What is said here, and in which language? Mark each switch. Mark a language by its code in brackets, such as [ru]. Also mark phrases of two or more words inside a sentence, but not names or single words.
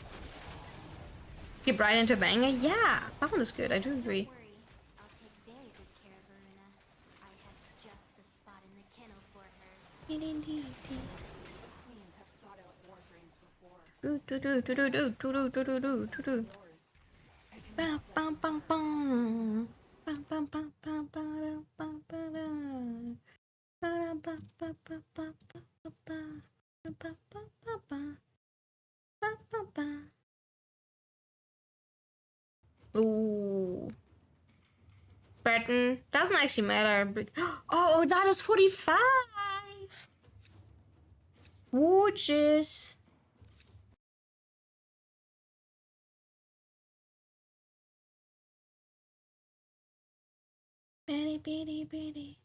[en] Get right into banger. Yeah, that one is good. I do agree. Don't worry. I'll take very good care of Verena. I have just the spot in the kennel for her. Queens have sought out Warframes before. Yours. Bam, bam, bam, bam. Bam, bam, bam, bam, bam, bam, bam, bam. Ba-dum, ba, ba, ba, ba, ba, ba, ba. Ba, ba, ba, ba, ba. Ba, ba, ba. Ooh. Breton. Doesn't actually matter. Oh, that is 45. Gorgeous. Bitty, bitty, bitty.